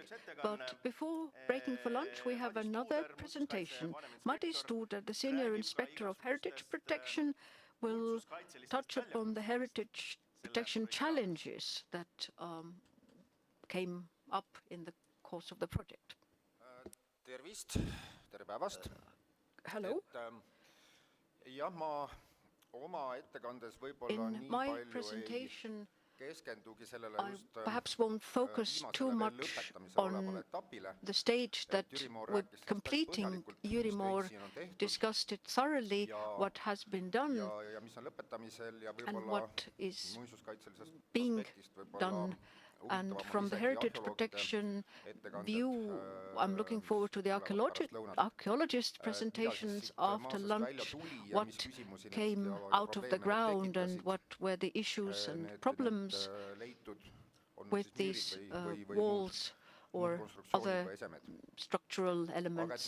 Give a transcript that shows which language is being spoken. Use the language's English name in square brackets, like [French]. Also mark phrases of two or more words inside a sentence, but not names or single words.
[English] But before breaking for lunch, we have another presentation. Madi Studer, the Senior Inspector of Heritage Protection, will touch upon the heritage protection challenges that came up in the course of the project. [Estonian] Tervist, tere päevast. [English] Hello. [Estonian] Jah, ma oma ettekandes võib-olla [English] In [Estonian] nii [English] my [Estonian] palju [English] presentation, [Estonian] ei keskendugi sellele [English] I just perhaps won't focus too much on the stage that we're completing. Jüri Moor discussed it thoroughly, what has been done [Estonian] ja mis on lõpetamisel ja [English] and [Estonian] võib-olla [English] what is [Estonian] muinsuskaitselisest [English] being [Estonian] aspektist võib-olla [English] done. And [Estonian] huvitavam [English] from the [Estonian] isegi [English] heritage [Estonian] arheoloogide [English] protection [Estonian] ettekanded, [English] view, I'm looking forward to the archaeologist presentations after lunch, what came out of the ground and what were the issues and problems with these walls or other structural elements.